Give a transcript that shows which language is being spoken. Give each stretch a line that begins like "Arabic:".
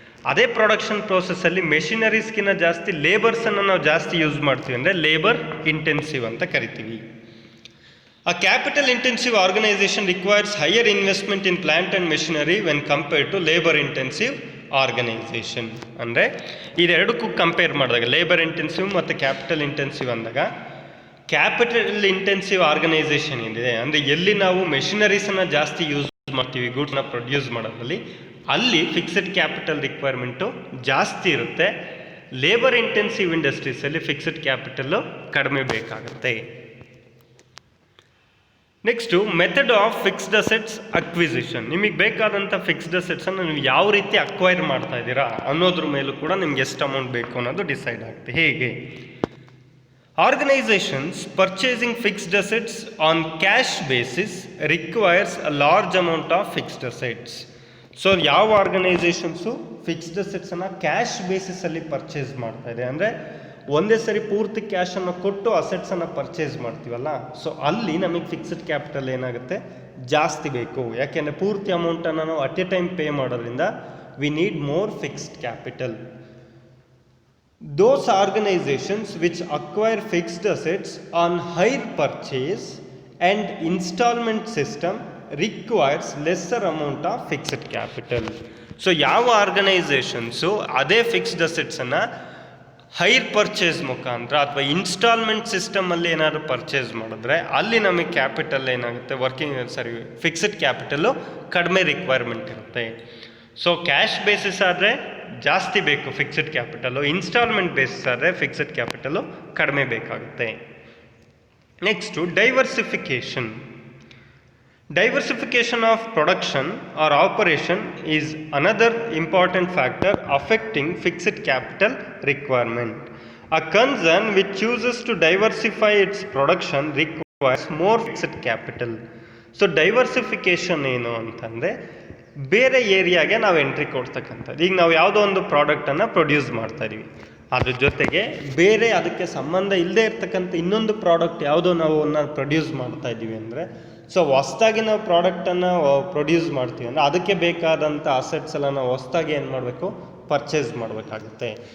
Kannada: ಅದೇ ಪ್ರೊಡಕ್ಷನ್ ಪ್ರೋಸೆಸ್ಸಲ್ಲಿ ಮೆಷಿನರೀಸ್ಗಿಂತ ಜಾಸ್ತಿ ಲೇಬರ್ಸನ್ನು ನಾವು ಜಾಸ್ತಿ ಯೂಸ್ ಮಾಡ್ತೀವಿ ಅಂದರೆ ಲೇಬರ್ ಇಂಟೆನ್ಸಿವ್ ಅಂತ ಕರಿತೀವಿ.
English: A capital intensive organization requires higher investment in plant and machinery when compared to labor intensive organization.
Kannada: ಅಂದರೆ ಇದೆರಡಕ್ಕೂ ಕಂಪೇರ್ ಮಾಡಿದಾಗ ಲೇಬರ್ ಇಂಟೆನ್ಸಿವ್ ಮತ್ತು ಕ್ಯಾಪಿಟಲ್ ಇಂಟೆನ್ಸಿವ್ ಅಂದಾಗ ಕ್ಯಾಪಿಟಲ್ ಇಂಟೆನ್ಸಿವ್ ಆರ್ಗನೈಸೇಷನ್ ಏನಿದೆ ಅಂದರೆ ಎಲ್ಲಿ ನಾವು ಮೆಷಿನರೀಸನ್ನು ಜಾಸ್ತಿ ಯೂಸ್ ಮಾಡ್ತೀವಿ ಗೂಡ್ಸ್ನ ಪ್ರೊಡ್ಯೂಸ್ ಮಾಡೋದ್ರಲ್ಲಿ, ಅಲ್ಲಿ ಫಿಕ್ಸ್ಡ್ ಕ್ಯಾಪಿಟಲ್ ರಿಕ್ವೈರ್ಮೆಂಟು ಜಾಸ್ತಿ ಇರುತ್ತೆ. ಲೇಬರ್ ಇಂಟೆನ್ಸಿವ್ ಇಂಡಸ್ಟ್ರೀಸಲ್ಲಿ ಫಿಕ್ಸ್ಡ್ ಕ್ಯಾಪಿಟಲ್ಲು ಕಡಿಮೆ ಬೇಕಾಗುತ್ತೆ. Next method of fixed assets acquisition. ನಿಮಗೆ ಬೇಕಾದಂಥ ಫಿಕ್ಸ್ಡ್ ಅಸೆಟ್ಸನ್ನು ನೀವು ಯಾವ ರೀತಿ ಅಕ್ವೈರ್ ಮಾಡ್ತಾ ಇದ್ದೀರಾ ಅನ್ನೋದ್ರ ಮೇಲೂ ಕೂಡ ನಿಮ್ಗೆ ಎಷ್ಟು ಅಮೌಂಟ್ ಬೇಕು ಅನ್ನೋದು ಡಿಸೈಡ್ ಆಗುತ್ತೆ. ಹೇಗೆ?
English: Organizations purchasing fixed assets on cash basis requires a large amount of fixed assets.
Kannada: So ಯಾವ ಆರ್ಗನೈಸೇಷನ್ಸು ಫಿಕ್ಸ್ಡ್ ಅಸೆಟ್ಸನ್ನು ಕ್ಯಾಶ್ ಬೇಸಿಸಲ್ಲಿ ಪರ್ಚೇಸ್ ಮಾಡ್ತಾ ಇದೆ ಅಂದರೆ ಒಂದೇ ಸರಿ ಪೂರ್ತಿ ಕ್ಯಾಶನ್ನು ಕೊಟ್ಟು ಅಸೆಟ್ಸನ್ನು ಪರ್ಚೇಸ್ ಮಾಡ್ತೀವಲ್ಲ, ಸೊ ಅಲ್ಲಿ ನಮಗೆ ಫಿಕ್ಸ್ಡ್ ಕ್ಯಾಪಿಟಲ್ ಏನಾಗುತ್ತೆ, ಜಾಸ್ತಿ ಬೇಕು. ಯಾಕೆಂದರೆ ಪೂರ್ತಿ ಅಮೌಂಟನ್ನು ನಾವು
English: at a time
Kannada: ಪೇ ಮಾಡೋದ್ರಿಂದ
English: We need more fixed capital. Those organizations which acquire fixed assets on hire purchase and installment system requires lesser amount of fixed capital.
Kannada: So ಯಾವ ಆರ್ಗನೈಸೇಷನ್ಸು ಅದೇ ಫಿಕ್ಸ್ಡ್ ಅಸೆಟ್ಸನ್ನು ಹೈರ್ ಪರ್ಚೇಸ್ ಮುಖಾಂತರ ಅಥವಾ instalment ಸಿಸ್ಟಮಲ್ಲಿ ಏನಾದರೂ purchase ಮಾಡಿದ್ರೆ ಅಲ್ಲಿ ನಮಗೆ capital ಏನಾಗುತ್ತೆ, fixed capital ಕಡಿಮೆ ರಿಕ್ವೈರ್ಮೆಂಟ್ ಇರುತ್ತೆ. ಸೊ ಕ್ಯಾಶ್ ಬೇಸಿಸ್ ಆದರೆ ಜಾಸ್ತಿ ಬೇಕು ಫಿಕ್ಸ್ಡ್ ಕ್ಯಾಪಿಟಲು, ಇನ್ಸ್ಟಾಲ್ಮೆಂಟ್ ಬೇಸಿಸ್ ಆದರೆ ಫಿಕ್ಸ್ಡ್ ಕ್ಯಾಪಿಟಲು ಕಡಿಮೆ ಬೇಕಾಗುತ್ತೆ. Next diversification.
English: Diversification of production or operation is another important factor affecting fixed capital requirement. A concern which chooses to diversify its production requires more fixed capital.
Kannada: So diversification ಏನು ಅಂತಂದರೆ ಬೇರೆ ಏರಿಯಾಗೆ ನಾವು entry ಕೊಡ್ತಕ್ಕಂಥದ್ದು. ಈಗ ನಾವು ಯಾವುದೋ ಒಂದು ಪ್ರಾಡಕ್ಟನ್ನು ಪ್ರೊಡ್ಯೂಸ್ ಮಾಡ್ತಾ ಇದೀವಿ, ಅದ್ರ ಜೊತೆಗೆ ಬೇರೆ ಅದಕ್ಕೆ ಸಂಬಂಧ ಇಲ್ಲದೆ ಇರ್ತಕ್ಕಂಥ ಇನ್ನೊಂದು ಪ್ರಾಡಕ್ಟ್ ಯಾವುದೋ ನಾವು ಪ್ರೊಡ್ಯೂಸ್ ಮಾಡ್ತಾ ಇದ್ದೀವಿ ಅಂದರೆ, ಸೊ ಹೊಸ್ದಾಗಿ ನಾವು ಪ್ರಾಡಕ್ಟನ್ನು ಪ್ರೊಡ್ಯೂಸ್ ಮಾಡ್ತೀವಿ ಅಂದರೆ ಅದಕ್ಕೆ ಬೇಕಾದಂಥ ಅಸೆಟ್ಸ್ ಎಲ್ಲ ನಾವು ಹೊಸ್ದಾಗಿ ಏನು ಮಾಡಬೇಕು, ಪರ್ಚೇಸ್ ಮಾಡಬೇಕಾಗುತ್ತೆ.